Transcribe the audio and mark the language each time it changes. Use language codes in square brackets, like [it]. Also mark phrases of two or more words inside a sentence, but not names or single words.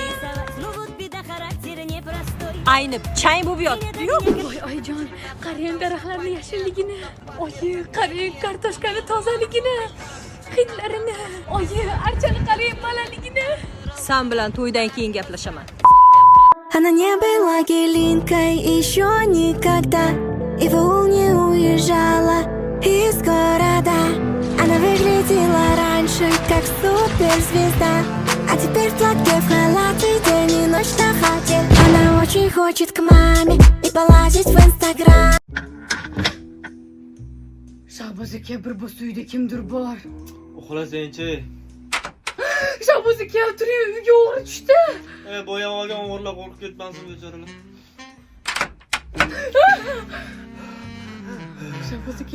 [uz] Ayni chang bo'lib yotibdi-yu. Voy, oyijon, qarang daraxtlarning yashilligini. Oyi, qarang kartoshkani tozaligini. Hidlarini. Oyi, archani qarang, malaligini. Sen bilan to'ydan keyin gaplashaman. [ru] Она не была Гелинкой еще никогда, и в аул не уезжала из города. Она выглядела раньше как суперзвезда, а теперь в платке, в халате, день и ночь на хате. Она очень хочет к маме и полазить в Инстаграм. [uz] Shahboz aka, bir bu uyda kimdir bor. Uxlasang-chi. Shahboz aka, turing, uyga o'g'ri tushdi. Bo'yab olgan o'g'irlar qo'rqib ketmasin bechoralar. Shahboz aka,